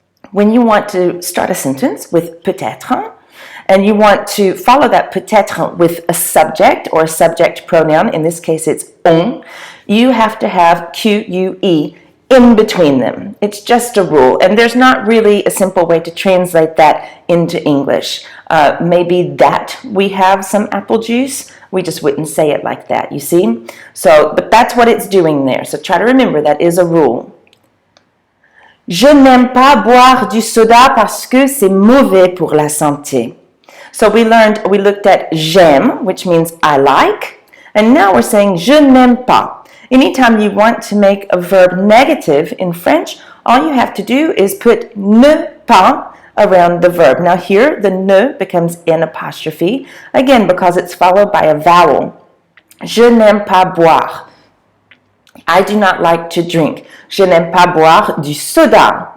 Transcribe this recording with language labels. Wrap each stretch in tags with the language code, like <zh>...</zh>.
<en>When you want to start a sentence with peut-être, and you want to follow that peut-être with a subject or a subject pronoun, in this case it's on, you have to have QUE in between them. It's just a rule, and there's not really a simple way to translate that into English. Maybe that we have some apple juice, we just wouldn't say it like that, you see? So, but that's what it's doing there, so try to remember that is a rule.</en> <fr>Je n'aime pas boire du soda parce que c'est mauvais pour la santé.</fr> <en>So we looked at j'aime, which means I like, and now we're saying je n'aime pas. Anytime you want to make a verb negative in French, all you have to do is put ne pas around the verb. Now here, the ne becomes an apostrophe, again because it's followed by a vowel.</en> <fr>Je n'aime pas boire.</fr> <en>I do not like to drink.</en> <fr>Je n'aime pas boire du soda.</fr>